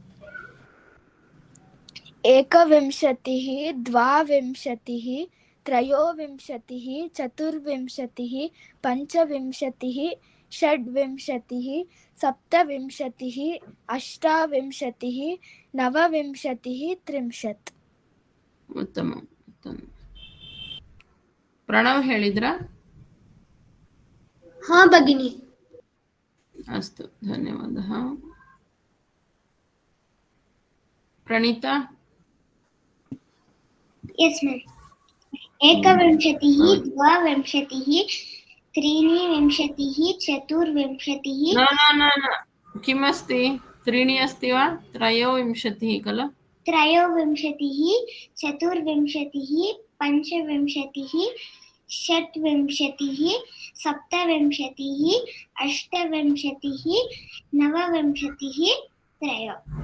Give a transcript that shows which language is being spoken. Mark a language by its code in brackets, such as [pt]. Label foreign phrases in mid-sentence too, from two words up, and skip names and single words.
[sa] एकविंशतिः द्वाविंशतिः त्रयोविंशतिः चतुर्विंशतिः पञ्चविंशतिः षड्विंशतिः सप्तविंशतिः अष्टाविंशतिः नवविंशतिः 30. [kn] ಉತ್ತಮ ಉತ್ತಮ. ಪ್ರಣವ್ ಹೇಳಿದ್ರಾ? [sa] ಹಾ ಭಗಿನಿ. ಅಸ್ತು ಧನ್ಯವಾದ. ಪ್ರಣೀತಾ? [en] yes ma'am. [sa] एकविंशतिः द्वाविंशतिः त्रीणिविंशतिः चतुर्विंशतिः. न न न न किमस्ति? त्रीणि अस्ति वा? त्रयोविंशतिः खलु? त्रयोविंशतिः चतुर्विंशतिः पञ्चविंशतिः षट्विंशतिः सप्तविंशतिः अष्टविंशतिः नवविंशतिः 3.